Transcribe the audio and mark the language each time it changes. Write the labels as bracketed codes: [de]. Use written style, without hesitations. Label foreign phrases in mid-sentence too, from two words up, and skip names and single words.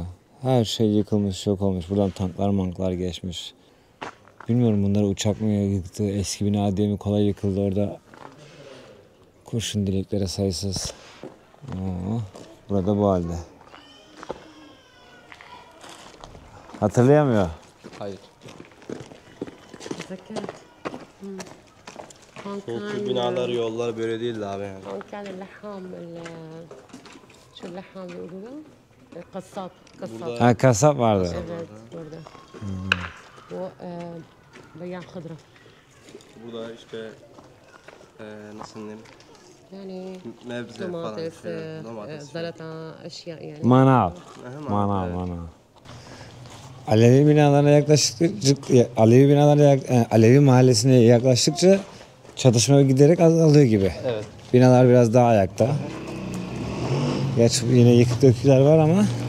[tr] Her şey yıkılmış, yok olmuş. Buradan tanklar manklar geçmiş. Bilmiyorum, bunları uçak mı yıktı, eski bina diye mi kolay yıkıldı orada. Kurşun deliklere sayısız. Burada bu halde. Hatırlayamıyor. Hayır. [ar] ذكرت هون [tr] Koltuk binalar, yollar böyle değildi abi yani. [ar] هون كان اللحام شو اللحام بيقولوا له؟ قصاب قصاب [tr] Ha, kasap vardı. evet burada. Bu [ar] بياع خضرة [tr] Burada işte nasıl diyeyim? [ar] يعني [tr] Mebze falan. domates, Domates. [ar] زلطة أشياء يعني [tr] Manav. Aha, Manav, evet. manav. Alevi binalarına Alevi mahallesine yaklaştıkça çatışma giderek azalıyor gibi. Evet. Binalar biraz daha ayakta. Gerçi yine yıkık dökükler var ama.